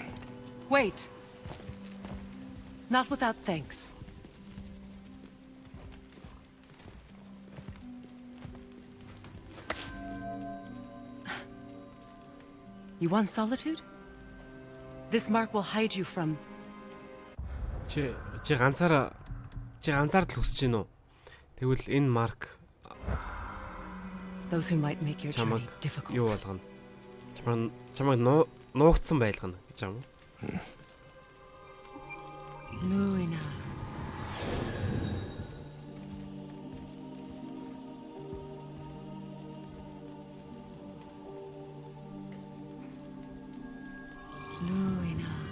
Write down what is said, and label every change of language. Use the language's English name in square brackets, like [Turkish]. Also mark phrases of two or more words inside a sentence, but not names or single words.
[English] Wait. Not without thanks. You want solitude? This mark will hide you from... [Mongolian] Чи ганцаараа л хүсэж гин үү? Тэгвэл энэ марк [English] Those who might make your journey difficult. [Mongolian] Юу болгоно? Чамайг нуугдсан байлгана гэж юм уу? Luina. Luina.